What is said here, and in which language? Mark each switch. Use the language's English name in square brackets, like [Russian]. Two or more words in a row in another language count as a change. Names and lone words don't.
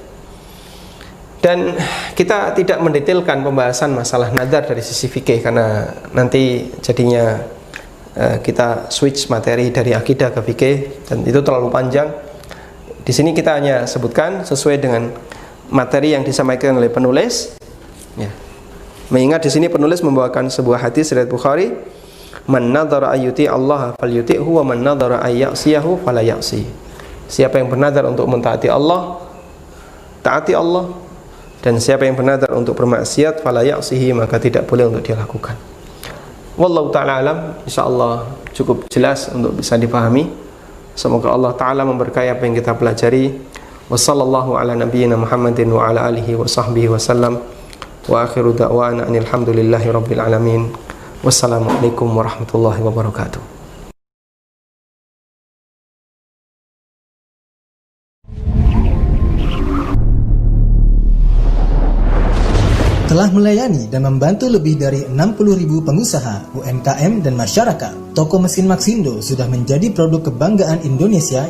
[Indonesian] Dan kita tidak mendetailkan pembahasan masalah nadar dari sisi fikih, karena nanti jadinya kita switch materi dari akidah ke fikih dan itu terlalu panjang. Di sini kita hanya sebutkan sesuai dengan materi yang disampaikan oleh penulis. Ya. Mengingat di sini penulis membawakan sebuah hadis riwayat Bukhari, [Arabic] "من نذر أن يطيع الله فليطعه ومن نذر أن يعصيه فلا يعصه." [Indonesian] Siapa yang bernadar untuk mentaati Allah, taati Allah. Dan siapa yang bernadar untuk bermaksiat [Arabic] فلا يعصه, [Indonesian] maka tidak boleh untuk dia lakukan. [Arabic] والله تعالى أعلم. [Indonesian] Insyaallah cukup jelas untuk bisa dipahami. Semoga Allah ta'ala memberkahi apa yang kita pelajari. [Arabic] وصلى الله على نبينا محمد وعلى آله وصحبه وسلم. وآخر دعوانا أن الحمد لله رب العالمين. والسلام عليكم ورحمة الله وبركاته. [Indonesian] Telah melayani dan membantu lebih dari 60.000 pengusaha, UMKM, dan masyarakat. Toko Mesin Maxindo sudah menjadi produk kebanggaan Indonesia.